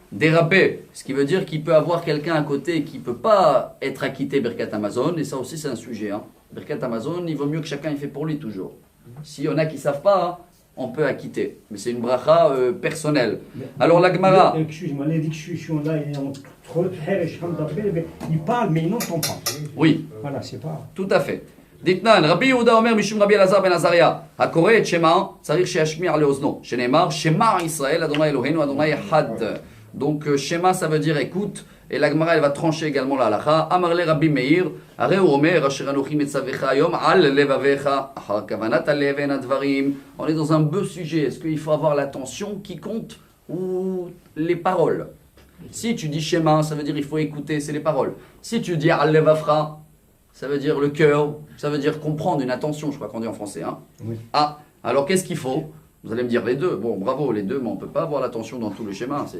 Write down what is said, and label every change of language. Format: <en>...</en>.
<fr>dérapé, ce qui veut dire qu'il peut avoir quelqu'un à côté qui ne peut pas être acquitté Birkat Amazon, et ça aussi c'est un sujet. Hein. Birkat Amazon, il vaut mieux que chacun il fait pour lui toujours. S'il y en a qui ne savent pas, hein, on peut acquitter. Mais c'est une bracha personnelle. Alors la Gemara... Excuse-moi, les discussions là, ils parlent mais ils n'entendent pas. Oui. Voilà, c'est pas... Tout à fait.</fr> <he>Ditnan, Rabbi Yehuda Omer Mishum Rabbi Elazar ben Azaria, הקורא את שמה צריך שישמיע לאוזנו, שנאמר שמע ישראל אדוני אלוהינו אדוני אחד.</he> <fr>Donc Shema ça veut dire écoute, et la Gemara elle va trancher également la halakha.</fr> <he>Amar le Rabbi Meir, הרי הוא אומר אשר אנוכי מצווך היום על לבביך אחר כוונת הלב אין הדברים.</he> <fr>On est dans un beau sujet, est-ce qu'il faut avoir l'attention qui compte ou les paroles? Si tu dis Shema, ça veut dire il faut écouter, c'est les paroles. Si tu dis al levavcha, ça veut dire le cœur, ça veut dire comprendre, une attention, je crois qu'on dit en français. Hein. Oui. Ah, alors qu'est-ce qu'il faut? Vous allez me dire les deux. Bon, bravo, les deux, mais on ne peut pas avoir l'attention dans tout le schéma.</fr>